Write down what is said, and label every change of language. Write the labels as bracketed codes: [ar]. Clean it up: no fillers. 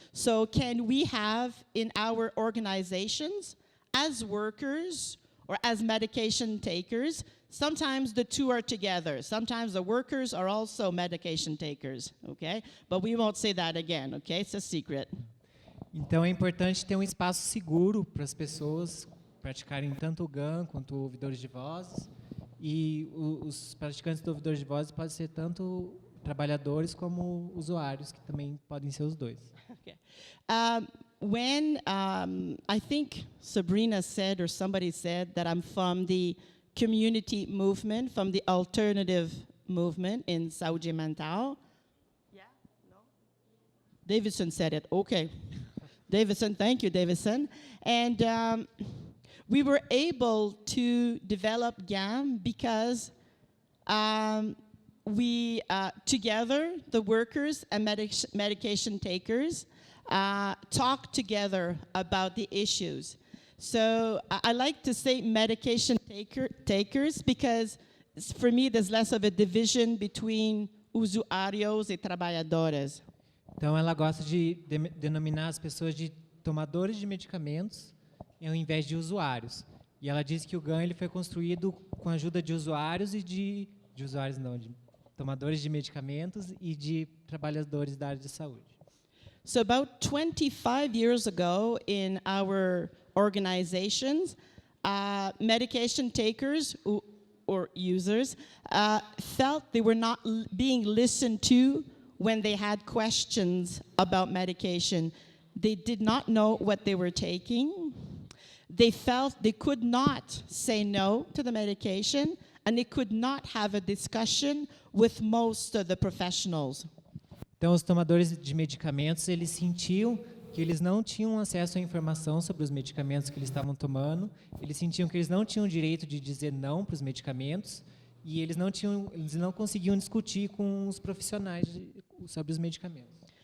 [en] So can we have in our organizations, as workers or as medication takers, sometimes the two are together. Sometimes the workers are also medication takers, okay? But we won't say that again, okay? It's a secret. [pt] Então, é importante ter um espaço seguro para as pessoas praticarem tanto o GAM quanto ouvidores de vozes. E os praticantes do ouvidor de vozes podem ser tanto trabalhadores como usuários, que também podem ser os dois. [en] Okay. I think Sabrina said, or somebody said, that I'm from the community movement, from the alternative movement in saúde mental. Yeah? No? Davidson said it. Okay. Davidson, thank you, Davidson. And we were able to develop GAM because we, together, the workers and medication takers, talk together about the issues. So I like to say medication takers because for me there's less of a division between [pt] usuários e trabalhadores. Então, ela gosta de denominar as pessoas de tomadores de medicamentos ao invés de usuários. E ela diz que o GAM ele foi construído com a ajuda de usuários e de tomadores de medicamentos e de trabalhadores da área de saúde. [en] So about 25 years ago in our organizations, medication takers or users felt they were not being listened to when they had questions about medication. They did not know what they were taking. They felt they could not say no to the medication, and they could not have a discussion with most of the professionals. [pt] Então, os tomadores de medicamentos, eles sentiam que eles não tinham acesso à informação sobre os medicamentos que eles estavam tomando, eles sentiam que eles não tinham o direito de dizer não para os medicamentos, e eles não conseguiam discutir com os profissionais sobre os medicamentos.